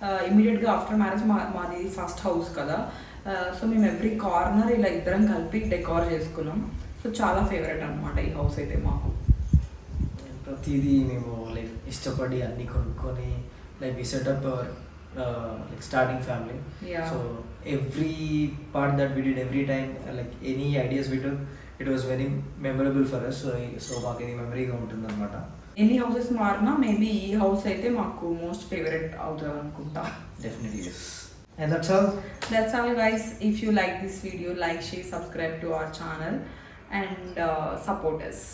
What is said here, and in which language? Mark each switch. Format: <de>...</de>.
<te>ఇమీడియట్గా after marriage మాది first house కదా. సో మేము ఎవ్రీ కార్నర్ ఇలా ఇద్దరం కలిపి డెకార్ చేసుకున్నాం. సో చాలా ఫేవరెట్ అనమాట ఈ హౌస్ అయితే మాకు. ప్రతిదీ మేము లైక్ ఇష్టపడి అన్ని కొనుక్కొని like we setup hour</te> <en>like starting family. Yeah. So every part that we did, every time like any ideas we took, it was very memorable for us.</en> <te>So మాకు ఇది మెమరీగా ఉంటుంది అనమాట. ఎన్ని హౌసెస్ మారినా మేబీ ఈ హౌస్ అయితే మాకు most favourite అవుతుంది అనుకుంటా.</te> <en>Definitely yes. And that's all guys. If you like this video, like, share, subscribe to our channel and support us.</en>